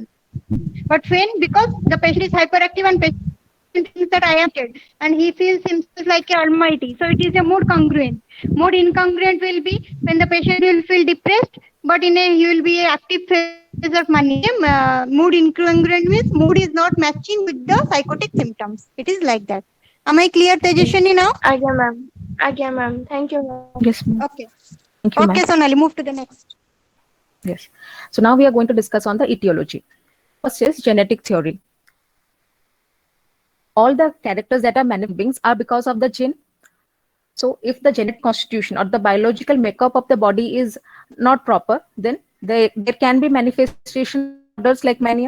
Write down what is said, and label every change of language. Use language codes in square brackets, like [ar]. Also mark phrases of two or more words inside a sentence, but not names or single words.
[en] But when, because the patient is hyperactive and patient thinks that I am dead and he feels himself like a almighty, so it is a mood congruent. Mood incongruent will be when the patient will feel depressed, but he will be an active phase of mania. Mood incongruent means mood is not matching with the psychotic symptoms. It is like that. Am I clear, Tejashwini, now? ଆଜ୍ଞା ma'am thank you ma'am Yes, ma'am. Okay. Thank you, Okay, ma'am. Sonali, move to the next. Yes. So now we are going to discuss on the etiology. First is genetic theory. All the characters that are manifest beings are because of the gene. So if the genetic constitution or the biological makeup of the body is not proper, then there can be manifestation disorders like mania.